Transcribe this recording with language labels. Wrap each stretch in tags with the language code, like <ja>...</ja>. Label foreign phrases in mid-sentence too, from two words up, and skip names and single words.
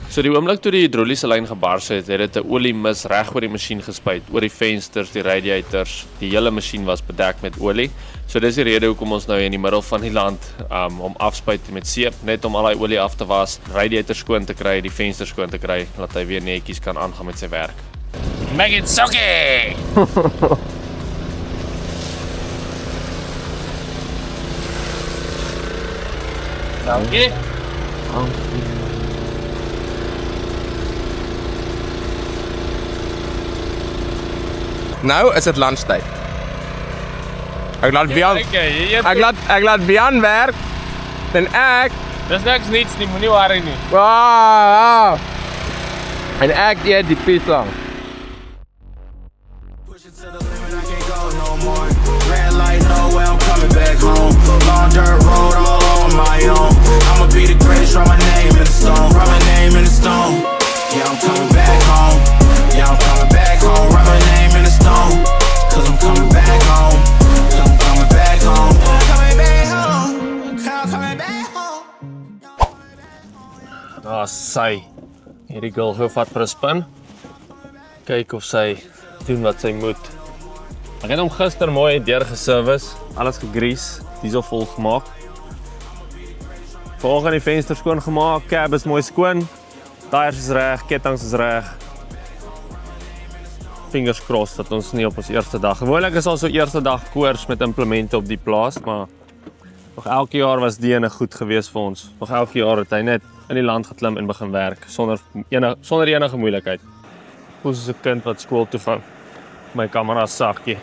<af>So die oomblik toe die hidroliese lyn gebars het, het dit 'n oliemis reg oor die masjien gespuit, oor die vensters, die radiators, die hele masjien was bedek met olie. So dis die rede hoekom ons nou in die middel van die land om afspuit met seep, net om al daai olie af te was, radiator skoon te kry, die vensters skoon te kry, laat hy weer netjies kan aangaan met sy werk.</af> <en>Make it soaky! Dankie.</en> <af>Nou is dit lunchtyd. Ek laat Bian werk. En ek Dis niks niets nie, moenie worry nie. En ek eet die pizza.</af> <en>Red light, know where I'm coming back home. Long dirt road all on my own. I'ma be the greatest, write my name in the stone. Write my name in the stone. Yeah, I'm coming back home. Yeah, I'm coming back home. Write my name in the stone. Cause I'm coming back home. Cause I'm coming back home. Coming back home. Coming back home.</en> <af>Sy. Hierdie girl gou vat vir 'n spin. Kyk of sy doen wat sy moet. Ek het hom gister mooi deurgeservice, alles gegrease, diesel vol gemaak. Vanoggend die venster skoon gemaak, cab is mooi skoon, tyres is reg, kettinge is reg.</af> <en>Fingers crossed</en> <af>dat ons nie op ons eerste dag. Gewoonlik is ons so eerste dag koers met implemente op die plaas, maar nog elke jaar was die ene goed gewees vir ons. Nog elke jaar het hy net in die land geklim en begin werk sonder enige moeilikheid. Voel soos 'n kind wat skool toe gaan. My kamera sakkie.</af>